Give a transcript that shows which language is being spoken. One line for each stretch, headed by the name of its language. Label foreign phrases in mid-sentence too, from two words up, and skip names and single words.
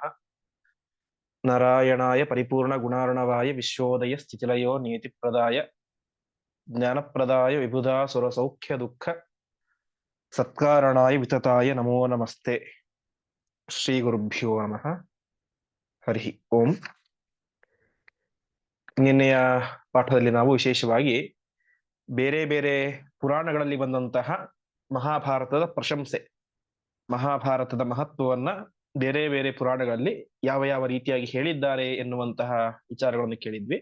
Sanskrit: नारायणाय परिपूर्णगुणार्णवाय विश्वोदय स्थितिलयो नियतिप्रदाय ज्ञानप्रदाय विबुधासुरसौख्यदुःख सत्कारणाय वितताय नमो नमस्ते। ಶ್ರೀಗುರುಭ್ಯೋ ನಮಃ. ಹರಿ ಓಂ.
Kannada: ನಿನ್ನೆಯ ಪಾಠದಲ್ಲಿ ನಾವು ವಿಶೇಷವಾಗಿ ಬೇರೆ ಬೇರೆ ಪುರಾಣಗಳಲ್ಲಿ ಬಂದಂತಹ ಮಹಾಭಾರತದ ಪ್ರಶಂಸೆ, ಮಹಾಭಾರತದ ಮಹತ್ವವನ್ನ ಬೇರೆ ಬೇರೆ ಪುರಾಣಗಳಲ್ಲಿ ಯಾವ ಯಾವ ರೀತಿಯಾಗಿ ಹೇಳಿದ್ದಾರೆ ಎನ್ನುವಂತಹ ವಿಚಾರಗಳನ್ನು ಕೇಳಿದ್ವಿ.